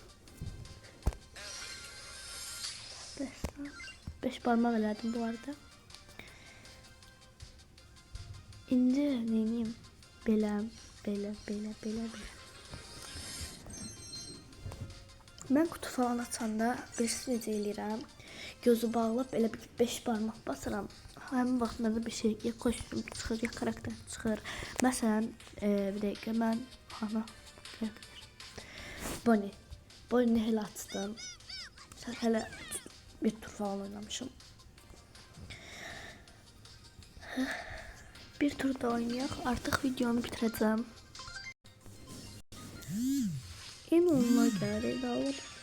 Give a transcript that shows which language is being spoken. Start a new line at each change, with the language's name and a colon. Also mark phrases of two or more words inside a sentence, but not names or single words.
Turkish: 5 parmak verdim bu arada.
Azerbaijani: İndi neyim? Belə. Ben kutu falan açanda birisini necə eləyirəm. Gözü bağlayıb elə bir 5 parmaq basıram. Həmin vaxt məndə bir şey ya kostyum çıxır, ya karakter çıxır. Məsələn, bir dəqiqə mən Bonnie hele açtım.
Turkish: Sen hele bir tur falan oynamışım.
Azerbaijani: Bir tur da oynayaq.
Turkish: Artık videomu bitireceğim.
Azerbaijani: İnanılmaz gəldi daha.